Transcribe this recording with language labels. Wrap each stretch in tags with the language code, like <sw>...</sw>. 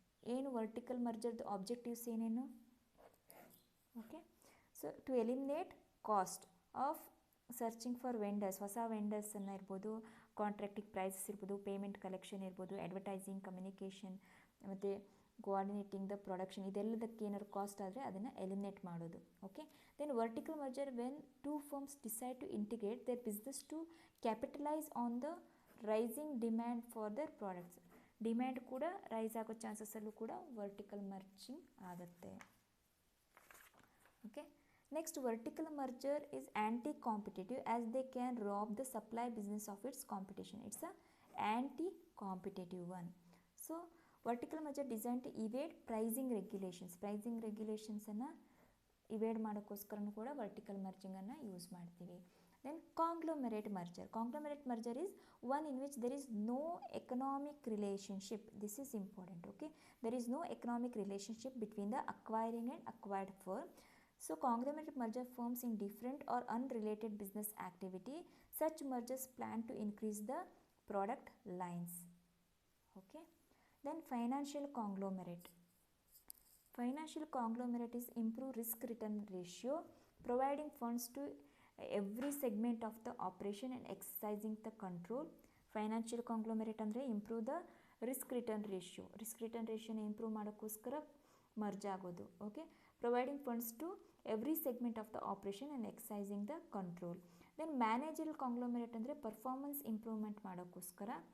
<kn>ಏನು vertical ಮರ್ಜರ್ದು objectives ಏನೇನು? Okay, so</kn> <en>to eliminate cost of searching for vendors,</en> <kn>ಹೊಸ ವೆಂಡರ್ಸನ್ನು ಇರ್ಬೋದು, ಕಾಂಟ್ರಾಕ್ಟಿಂಗ್ ಪ್ರೈಸಸ್ ಇರ್ಬೋದು, ಪೇಮೆಂಟ್ ಕಲೆಕ್ಷನ್ ಇರ್ಬೋದು, ಅಡ್ವರ್ಟೈಸಿಂಗ್, ಕಮ್ಯುನಿಕೇಷನ್ ಮತ್ತು ಕೋಆರ್ಡಿನೇಟಿಂಗ್ ದ ಪ್ರೊಡಕ್ಷನ್, ಇದೆಲ್ಲದಕ್ಕೆ ಏನಾದ್ರು ಕಾಸ್ಟ್ ಆದರೆ ಅದನ್ನು ಎಲಿಮಿನೇಟ್ ಮಾಡೋದು.</kn> <en>Okay, then vertical merger when two firms decide to integrate their business to capitalise on the rising demand for their products.</en> <kn>Demand ಕೂಡ rice ಆಗೋ ಚಾನ್ಸಸ್ಸಲ್ಲೂ ಕೂಡ vertical merging ಆಗುತ್ತೆ.</kn> <en>Okay, next, vertical merger is anti-competitive as they can rob the supply business of its competition. It's a anti-competitive one. So vertical merger designed to evade pricing regulations.</en> <kn>Pricing regulations ಅನ್ನು evade ಮಾಡೋಕ್ಕೋಸ್ಕರನೂ ಕೂಡ vertical merging ಅನ್ನು use ಮಾಡ್ತೀವಿ.</kn> <en>Then conglomerate merger. Conglomerate merger is one in which there is no economic relationship. This is important. Okay, there is no economic relationship between the acquiring and acquired firm. So conglomerate merger firms in different or unrelated business activity. Such mergers plan to increase the product lines. Okay, then financial conglomerate. Financial conglomerate is improve risk return ratio, providing funds to every segment of the operation and exercising the control.</en> <kn>Financial ಕಾಂಗ್ಲೊಮೆರೇಟ್ ಅಂದರೆ</kn> <en>improve the risk</en> <kn>return ರೇಷಿಯೋನ improve ಮಾಡೋಕ್ಕೋಸ್ಕರ merge ಆಗೋದು.</kn> <en>Okay, providing funds to every segment of the operation and exercising the control.</en> <kn>Then managerial ಕಾಂಗ್ಲೊಮೆರೇಟ್ ಅಂದರೆ performance improvement ಮಾಡೋಕ್ಕೋಸ್ಕರ.</kn>